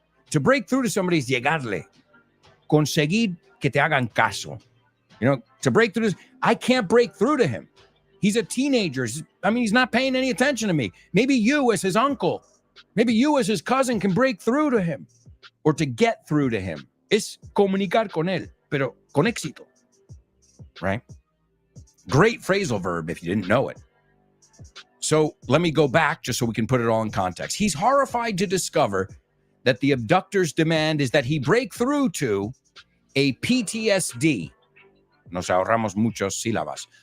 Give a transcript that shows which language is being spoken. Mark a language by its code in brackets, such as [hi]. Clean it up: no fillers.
[en] To break through to somebody is [es] llegarle. Conseguir que te hagan caso. [en] You know, to break through to, I can't break through to him. He's a teenager. I mean, he's not paying any attention to me. Maybe you as his uncle, maybe you as his cousin can break through to him or to get through to him. [es] Es comunicar con él, pero con éxito. [en] Right? Great phrasal verb if you didn't know it. So let me go back just so we can put it all in context. He's horrified to discover that the abductor's demand is that he break through to a PTSD. [es] Nos ahorramos muchos sílabas.